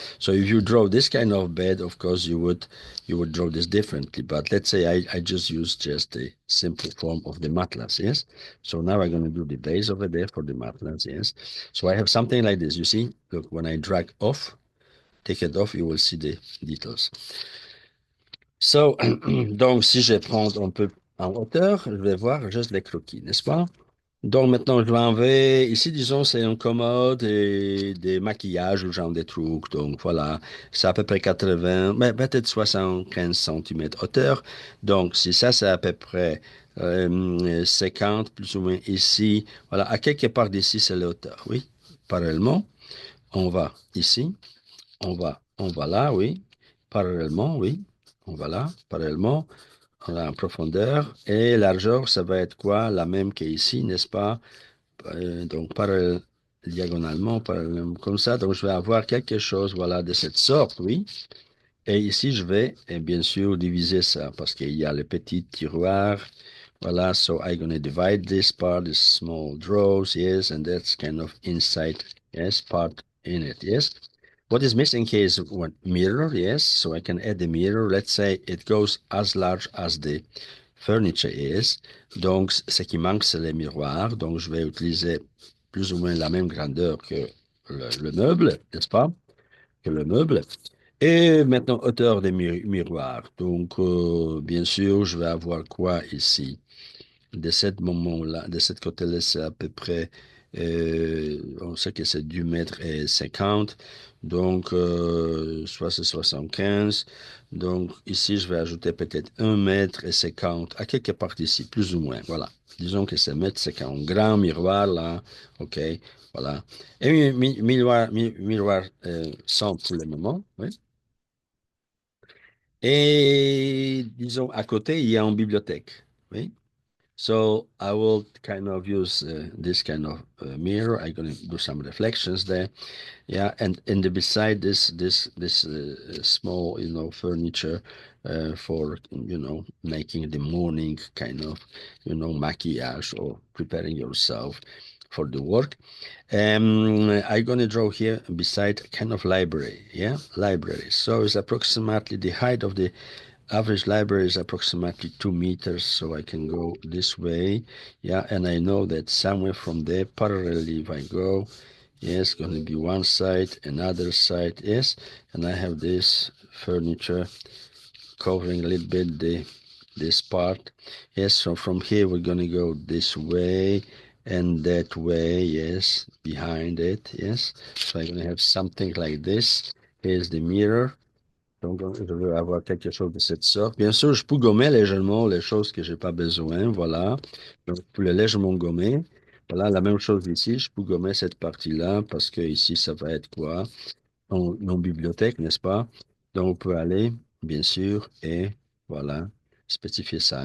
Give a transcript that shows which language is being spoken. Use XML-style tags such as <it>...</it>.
<en>So if you draw this kind of bed, of course you would draw this differently. But let's say I just use just the simple form of the matlas, yes. So now I'm going to do the base over there for the matlas, yes. So I have something like this. You see, look, when I drag off, take it off, you will see the details.</en> <fr>So, donc, si je prends un peu en hauteur, je vais voir juste les croquis, n'est-ce pas? Donc, maintenant, je m'en vais. Ici, disons, c'est un commode et des maquillages ou genre des trucs. Donc, voilà, c'est à peu près 80, mais peut-être 75 centimètres hauteur. Donc, si ça, c'est à peu près 50, plus ou moins ici. Voilà, à quelque part d'ici, c'est la hauteur, oui. Parallèlement, on va ici. On va là, oui. Parallèlement, oui. On va là, parallèlement. On a en profondeur. Et largeur, ça va être quoi? La même qu'ici, n'est-ce pas? Donc, diagonalement, parallèlement, comme ça. Donc, je vais avoir quelque chose, voilà, de cette sorte, oui. Et ici, je vais, bien sûr, diviser ça parce qu'il y a le petit tiroir.</fr> <en>Voilà, so I'm going to divide this part, this small drawers, yes, and that's kind of inside, yes, part in it, yes. What is missing here is one mirror, yes, so I can add the mirror. Let's say it goes as large as the furniture is.</en> <fr>Donc, ce qui manque, c'est les miroirs. Donc, je vais utiliser plus ou moins la même grandeur que le meuble, n'est-ce pas? Que le meuble. Et maintenant, hauteur des miroirs. Donc, bien sûr, je vais avoir quoi ici? De ce moment-là, de ce côté-là, c'est à peu près, on sait que c'est du mètre et 50, donc soit c'est 75. Donc ici, je vais ajouter peut-être 1 mètre et 50 à quelque part ici, plus ou moins. Voilà. Disons que c'est 1 mètre 50. Grand miroir là, ok, voilà. Et miroir sans pour le moment, oui. Et disons, à côté, il y a une bibliothèque, oui.</fr> <en>So I will kind of use this kind of mirror. I'm going to do some reflections there. Yeah, and beside this small furniture for making the morning kind of maquillage or preparing yourself for the work. I'm going to draw here beside kind of library. Yeah, library. So it's approximately the height of the average library is approximately 2 meters, so I can go this way. Yeah, and I know that somewhere from there, parallelly, if I go, yes, going to be one side, another side, yes, and I have this furniture covering a little bit this part. Yes, so from here we're going to go this way and that way, yes, behind it, yes. So I'm going to have something like this. Here's the mirror.</en> <fr>Donc, je veux avoir quelque chose de cette sorte. Bien sûr, je peux gommer légèrement les choses que j'ai pas besoin. Voilà. Donc, pour le légèrement gommer. Voilà, la même chose ici. Je peux gommer cette partie-là parce que ici, ça va être quoi? Nos bibliothèques, n'est-ce pas? Donc, on peut aller, bien sûr, et voilà, spécifier ça.</fr>